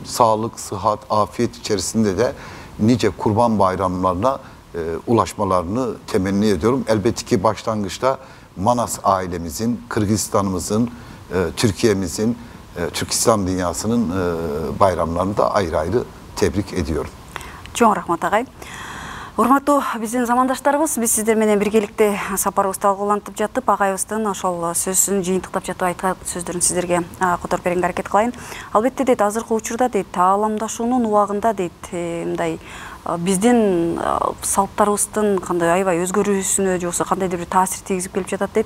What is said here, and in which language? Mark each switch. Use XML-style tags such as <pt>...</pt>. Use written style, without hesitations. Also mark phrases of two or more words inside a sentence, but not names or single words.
<tr>Sağlık, sıhhat, afiyet içerisinde de nice kurban bayramlarına ulaşmalarını temenni ediyorum. Elbette ki başlangıçta Manas ailemizin, Kırgızistan'ımızın, Türkiye'mizin, Türk İslam dünyasının bayramlarını da ayrı ayrı tebrik ediyorum. Çok rahmat ağay.</tr> <ky>Урматтуу биздин замандаштарыбыз, биз сиздер менен биргеликте сапарыбызды талкуулантып жатып, агайыбыздын ошол сөзүн жыйынтыктап жатып айткан сөздөрүн сиздерге которуп берүүгө аракет кылайын. Албетте дейт, азыркы учурда дейт, тааламдашуунун убагында дейт, мындай биздин салттарыбыздын кандай аябай өзгөрүүсүнө же болбосо кандайдыр бир таасир тийгизип келип жатат дейт.</ky>